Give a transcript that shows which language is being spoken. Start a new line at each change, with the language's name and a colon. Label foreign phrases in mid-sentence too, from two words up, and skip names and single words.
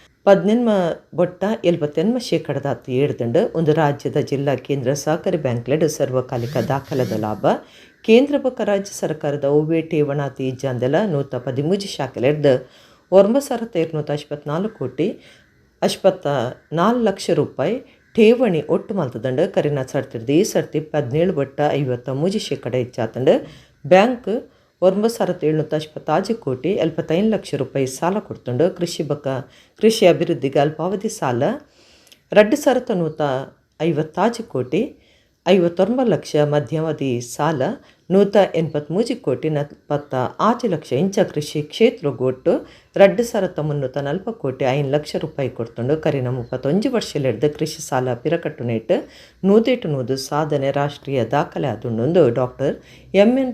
Tulu: 18.78% ಏಳ್ದಂಡು ಒಂದು ರಾಜ್ಯದ ಜಿಲ್ಲಾ ಕೇಂದ್ರ ಸಹಕಾರಿ ಬ್ಯಾಂಕ್ಲೆಡ್ ಸರ್ವಕಾಲಿಕ ದಾಖಲಾದ ಲಾಭ ಕೇಂದ್ರ ಬೊಕ್ಕ ರಾಜ್ಯ ಸರ್ಕಾರದ ಒವ್ವೆ ಠೇವಣಾತಿ ಇಜ್ಜಾಂದೆಲ 113 ಶಾಖೆಲೆಡ್ದ 9,284 ಕೋಟಿ 84 ಲಕ್ಷ ರೂಪಾಯಿ ಠೇವಣಿ ಒಟ್ಟು ಮಲ್ತದಂಡು ಕರಿನ ಸರ್ತಿರ್ದು. ಈ ಸರ್ತಿ 17.53% ಹೆಚ್ಚಾತಂಡು ಬ್ಯಾಂಕ್ 9,787 ಕೋಟಿ 75 ಲಕ್ಷ ರೂಪಾಯಿ ಸಾಲ ಕೊಡ್ತಂಡು ಕೃಷಿ ಅಭಿವೃದ್ಧಿಗೆ ಅಲ್ಪಾವಧಿ ಸಾಲ 2,150 ಕೋಟಿ 59 ಲಕ್ಷ ಮಧ್ಯಾವಧಿ ಸಾಲ 183 ಕೋಟಿ 48 ಲಕ್ಷ ಇಂಚ ಕೃಷಿ ಕ್ಷೇತ್ರಕ್ಕೆ ಒಟ್ಟು 2,340 ಕೋಟಿ 5 ಲಕ್ಷ ರೂಪಾಯಿ ಕೊಡ್ತಂಡು ಕರಿನ 31 ವರ್ಷಲೆಡ್ದ ಕೃಷಿ ಸಾಲ ಪಿರಕಟ್ಟು ನೆಟ್ಟು 100 ಸಾಧನೆ ರಾಷ್ಟ್ರೀಯ ದಾಖಲೆ ಆದುಂಡೊಂದು ಡಾಕ್ಟರ್ ಎಂ.ಎನ್.